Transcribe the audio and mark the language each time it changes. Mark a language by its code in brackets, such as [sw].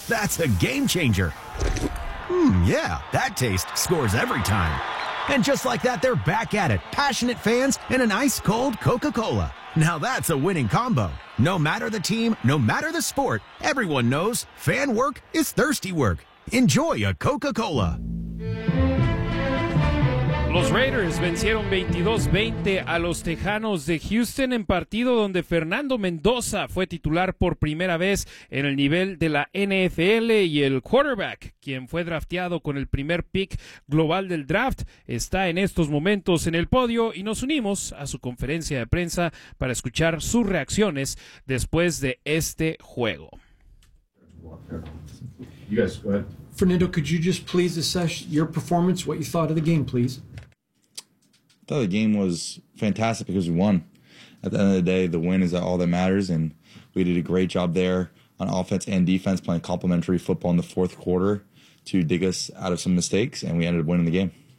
[en] That's a game changer. Hmm, yeah, that taste scores every time. And just like that, they're back at it. Passionate fans and an ice-cold Coca-Cola. Now that's a winning combo. No matter the team, no matter the sport, everyone knows fan work is thirsty work. Enjoy a Coca-Cola. [es] Los Raiders vencieron 22-20 a los Tejanos de Houston en partido donde Fernando Mendoza fue titular por primera vez en el nivel de la NFL y el quarterback, quien fue drafteado con el primer pick global del draft, está en estos momentos en el podio y nos unimos a su conferencia de prensa para escuchar sus reacciones después de este juego. [en] You guys, go ahead. Fernando, could you just please assess your performance, what you thought of the game, please? I thought the game was fantastic because we won. At the end of the day, the win is all that matters, and we did a great job there on offense and defense, playing complementary football in the fourth quarter to dig us out of some mistakes, and we ended up winning the game.